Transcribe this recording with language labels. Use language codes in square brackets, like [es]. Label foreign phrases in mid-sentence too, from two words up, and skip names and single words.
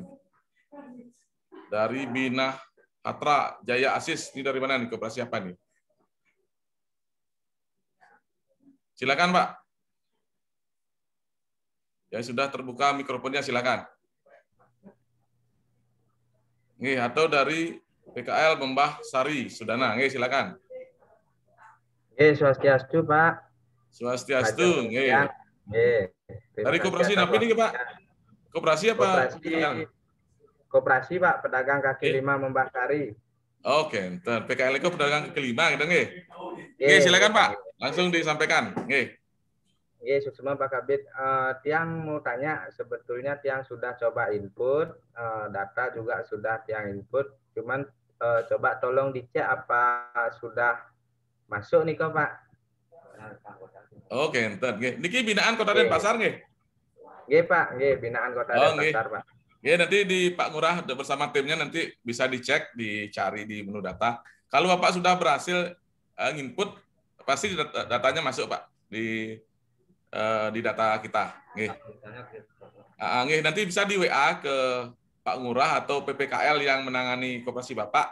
[id] Dari Bina Hatra Jaya Asis, ini dari mana nih, koperasi apa nih? Silakan Pak. Yang sudah terbuka mikrofonnya silakan. Nih, atau dari PKL Membah Sari Sudana, nih silakan. Swastiastu Pak. Swastiastu, nih. Dari koperasi apa ini Pak? Koperasi apa? Koperasi Pak, pedagang kaki lima Membah Sari. Oke, PKL itu pedagang kaki lima, gitu nggih. Nggih, silakan Pak, langsung disampaikan. Nggih. Nggih, semua Pak Kabid. Tiang mau tanya, sebetulnya Tiang sudah coba input, data juga sudah Tiang input, cuman coba tolong dicek apa sudah masuk nih kok Pak. Oke, entar nggih. Niki binaan Kota Denpasar nggih? Nggih Pak, nggih binaan Kota Denpasar Pak. Ya, nanti di Pak Ngurah bersama timnya nanti bisa dicek, dicari di menu data. Kalau Bapak sudah berhasil input, pasti datanya masuk Pak di data kita. Nggih. Nggih, nanti bisa di WA ke Pak Ngurah atau PPKL yang menangani koperasi Bapak.